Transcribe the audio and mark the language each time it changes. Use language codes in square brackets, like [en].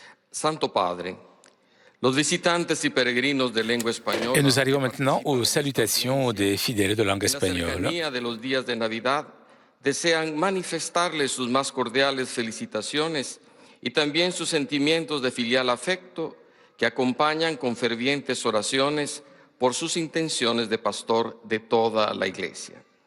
[es] Santo Padre, los visitantes y peregrinos de lengua española. [fr] Et nous arrivons maintenant aux salutations des fidèles de langue espagnole. [es] De los días de Navidad desean manifestarles sus más cordiales felicitaciones y también sus sentimientos de filial afecto que acompañan con fervientes oraciones por sus intenciones de pastor de toda la Iglesia.